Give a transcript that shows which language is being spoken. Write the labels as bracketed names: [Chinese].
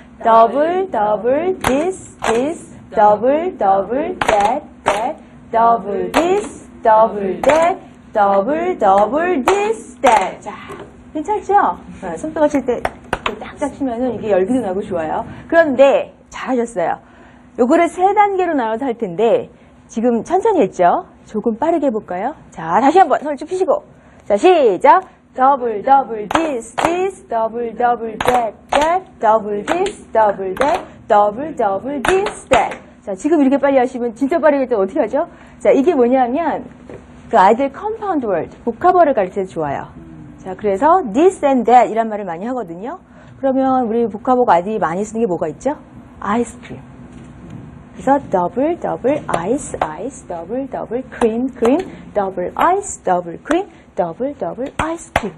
[English] Double, double, this, this, double, double, that, that, double this, double that, double, double, this, that. [Korean] 자, 괜찮죠? 손동작 칠 때 딱딱 치면은 이게 열기도 나고 좋아요. 그런데 잘하셨어요. 요거를 3단계로 나눠서 할 텐데 지금 천천히 했죠? 조금 빠르게 해볼까요? 자, 다시 한번 손을 쭉 펴시고. 자, 시작. [English] Double, double, this, this, double, double, that, that, double, this, double, that, double, double, this, that. [Korean] 자, 지금 이렇게 빨리 하시면 진짜 빠르게 또 어떻게 하죠? 자, 이게 뭐냐면 그 아이들 컴파운드 월드, 복합어를 가르칠 때 좋아요. 자, 그래서 [English] this and that [Korean] 이란 말을 많이 하거든요. 그러면 우리 복합어가 아이들이 많이 쓰는 게 뭐가 있죠? 아이스크림. 그래서 [English] double, double, ice, ice, double, double, cream, cream, double, ice, double, cream, double, double, ice cream.